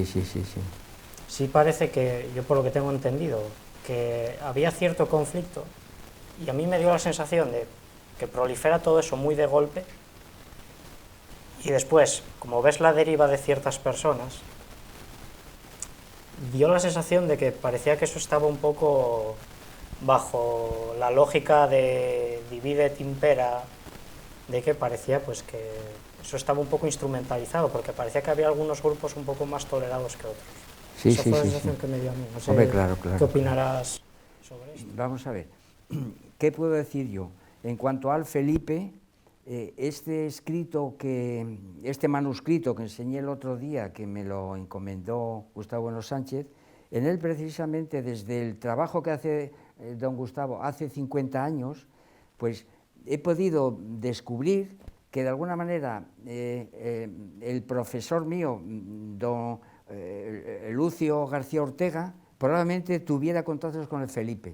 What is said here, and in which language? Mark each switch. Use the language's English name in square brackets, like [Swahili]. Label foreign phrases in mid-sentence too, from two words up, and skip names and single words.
[Spanish] Sí parece que, yo por lo que tengo entendido, que había cierto conflicto, y a mí me dio la sensación de que prolifera todo eso muy de golpe, y después, como ves la deriva de ciertas personas, dio la sensación de que parecía que eso estaba un poco bajo la lógica de [Latin] divide et impera, [Spanish] de que parecía pues que eso estaba un poco instrumentalizado, porque parecía que había algunos grupos un poco más tolerados que otros. Sí, Esa sí, fue la sí, sensación sí. que me dio a mí. No sé Hombre, claro, claro, qué claro. opinarás sobre esto. Vamos a ver, ¿qué puedo decir yo? En cuanto al Felipe, este manuscrito que enseñé el otro día, que me lo encomendó Gustavo Bueno Sánchez, en él precisamente desde el trabajo que hace don Gustavo hace 50 años, pues he podido descubrir que de alguna manera el profesor mío, don Lucio García Ortega, probablemente tuviera contactos con el Felipe.